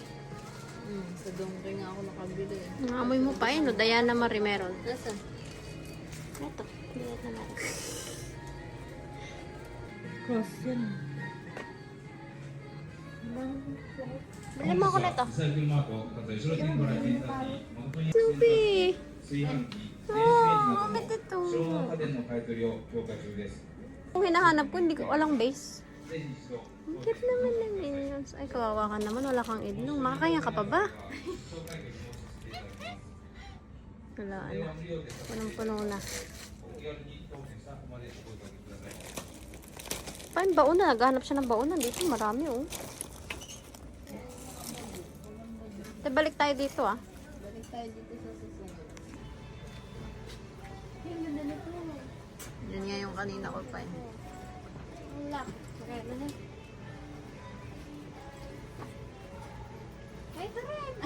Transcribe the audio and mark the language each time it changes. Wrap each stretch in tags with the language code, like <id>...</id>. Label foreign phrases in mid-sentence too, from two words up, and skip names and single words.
<tl>Sa donkey nga ako nakabili. Amoy mo pa yun, no? Diana Marie meron. Nasaan? Ito, Diana Marie. cross yan. Bili mo ako nito.</tl> <ja>リサイクルマークを後で後ろ手にご覧いただき、誠に</ja> <tl>Sophie!</tl> <ja>炊飯器、電子レンジ Oh, など</ja> <tl>bakit ito?</tl> <ja>の消耗家電の買い取りを強化中です。</ja> <tl>Kung hinahanap ko, hindi ko walang base.</tl> <ja>ぜひ一度</ja> <tl>Ang cute naman ng minions. Ay, kawawa ka naman. Wala kang idnong. Makakaya ka pa ba?</tl> <ja>紹介劇もさせていただきます。</ja> <tl>Wala,</tl> <ja>電</ja> <tl>ano.</tl> <ja>話無料です。</ja> <tl>Punong-puno na.</tl> <ja>お気軽に当店スタッフまでお声掛けください。</ja> <tl>Paano baon na? Naghahanap siya ng baon na. Dito marami, oh. Te, balik tayo dito, ah. Balik tayo dito sa susunod. Yan nga yung kanina ko pa eh. Wala. Okay, na na. Ay, ito rin. Ay,</tl>